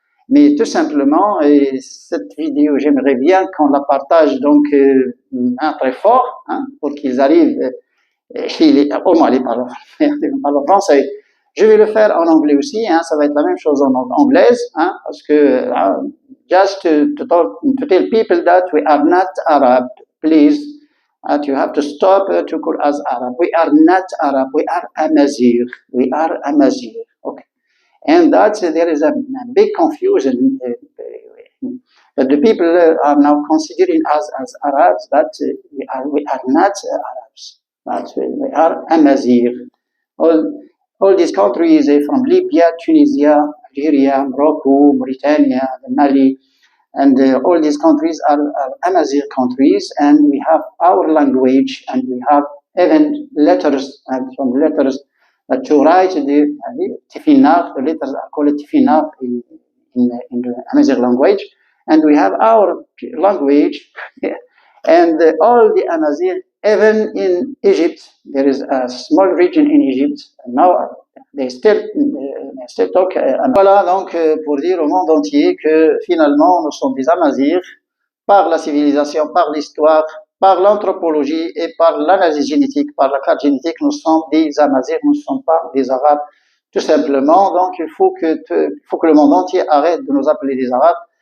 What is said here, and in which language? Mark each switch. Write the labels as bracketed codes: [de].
[fr] Mais tout simplement, et cette vidéo, j'aimerais bien qu'on la partage donc très fort, hein, pour qu'ils arrivent, au moins les parlent français. Je vais le faire en anglais aussi, hein, ça va être la même chose en anglaise, hein, parce que [en] just to tell people that we are not Arab, please, you have to stop to call us Arab. We are not Arab, we are Amazigh. We are Amazigh. Okay. And that there is a big confusion that the people are now considering us as Arabs, but we are not Arabs, but we are Amazigh. All these countries from Libya, Tunisia, Algeria, Morocco, Mauritania, Mali, and all these countries are Amazigh countries, and we have our language, and we have even letters, and some letters to write the tifinagh, the letters are called tifinagh in the Amazigh language, and we have our language, and all the Amazigh, even in Egypt, there is a small region in Egypt, and now they still talk. [fr] Voilà donc pour dire au monde entier que finalement nous sommes des Amazirs par la civilisation, par l'histoire, par l'anthropologie et par l'analyse génétique, par la carte génétique, nous sommes des Amazirs, nous ne sommes pas des Arabes, tout simplement. Donc il faut que le monde entier arrête de nous appeler des Arabes